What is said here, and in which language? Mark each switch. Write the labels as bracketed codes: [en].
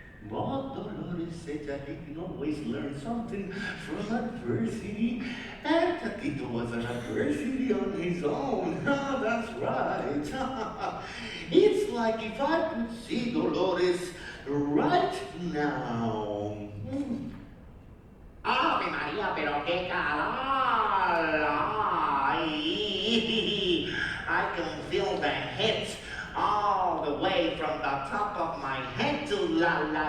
[en] But Dolores said that he can always learn something from adversity, and Tatito was an adversity on his own. Ah, that's right. It's like if I could see Dolores right now. [es] Ave María, pero qué calor! [en] Ay, I can feel the heat all the way from the top of my head to la.